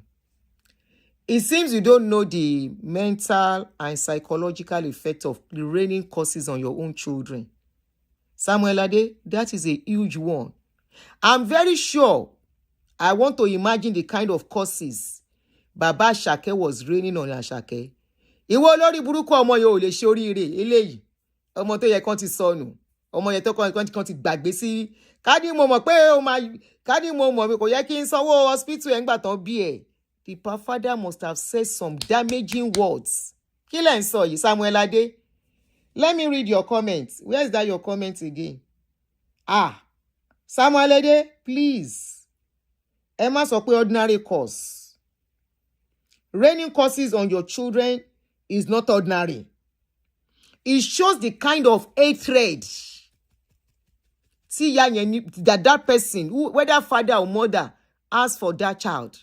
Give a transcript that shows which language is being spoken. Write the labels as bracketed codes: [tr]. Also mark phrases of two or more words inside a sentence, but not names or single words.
[en] It seems you don't know the mental and psychological effect of raining curses on your own children. Samuel Ade, that is a huge one. I'm very sure I want to imagine the kind of curses Baba Asake was raining on Asake. [yo] Ìwọ lórí burúkú ọmọ yẹn ò lè ṣe oríire eléyìí. Ọmọ tó yẹ kan ti sọnù. Ọmọ yẹn tó kan ti gbàgbé sí. Kádì mo mọ̀ pé kò yẹ kí n sanwó hospital ẹ̀ ńgbà tán bí ẹ̀. [en] The father must have said some damaging words. [yo] Kí lẹ̀ ń sọ yìí, Samuel Ade? [en] Let me read your comment. Where is that your comment again? Samuel Ade, please. [yo] Ẹ má sọ pé [en] ordinary curse. Raining curses on your children is not ordinary. It shows the kind of hatred that person, whether father or mother, has for that child.